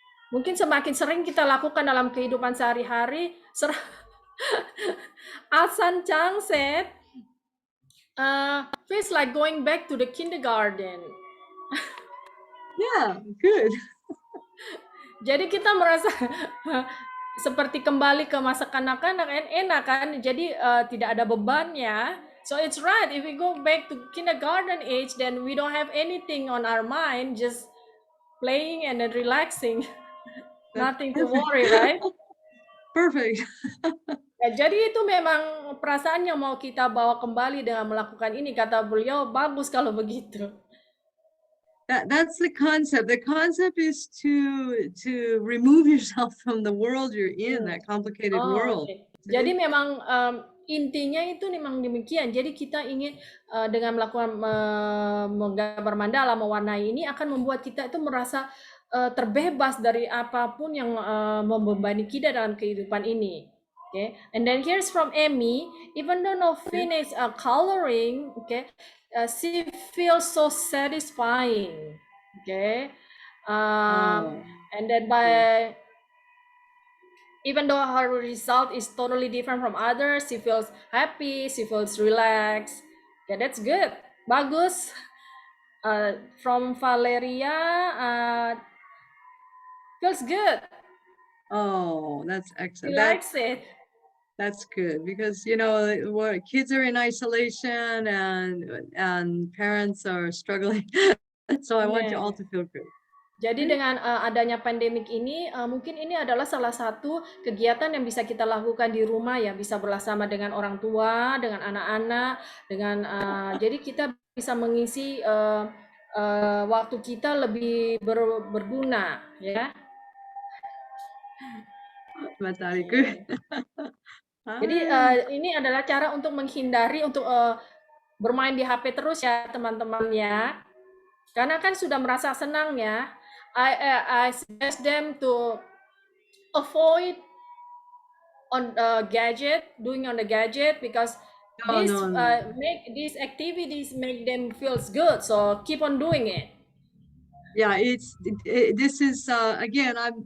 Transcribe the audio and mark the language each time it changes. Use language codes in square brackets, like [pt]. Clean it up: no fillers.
[id] Mungkin semakin sering kita lakukan dalam kehidupan sehari-hari. [en] Asan Chang said, feels like going back to the kindergarten. Yeah, good. [id] Jadi kita merasa seperti kembali ke masa kanak-kanak, enak kan? Jadi tidak ada bebannya. [en] So it's right, if we go back to kindergarten age, then we don't have anything on our mind, just playing and then relaxing. Nothing to worry, right? Perfect. [id] Ya, jadi itu memang perasaan yang mau kita bawa kembali dengan melakukan ini, kata beliau, bagus kalau begitu. [en] That's the concept. The concept is to remove yourself from the world you're in, that complicated world. Okay. [id] Jadi memang intinya itu memang demikian. Jadi kita ingin dengan melakukan menggambar mandala, mewarnai ini akan membuat kita itu merasa terbebas dari apapun yang membebani kita dalam kehidupan ini. [en] Okay, and then here's from Amy. Even though no finish coloring, okay, she feels so satisfying. Okay, and then by even though her result is totally different from others, she feels happy, she feels relaxed. Yeah, that's good. [id] Bagus. [en] From Valeria, feels good. Oh, that's She excellent. likes it. That's good because you know kids are in isolation and parents are struggling. So I want you all to feel good. [id] Jadi dengan adanya pandemik ini, mungkin ini adalah salah satu kegiatan yang bisa kita lakukan di rumah ya, bisa bersama dengan orang tua, dengan anak-anak, dengan jadi kita bisa mengisi waktu kita lebih berguna ya. Matahariku. Jadi ini adalah cara untuk menghindari untuk bermain di HP terus ya teman-teman ya. Karena kan sudah merasa senang ya. [en] I suggest them to avoid on doing on the gadget because make these activities make them feels good. So keep on doing it. Yeah, this is again.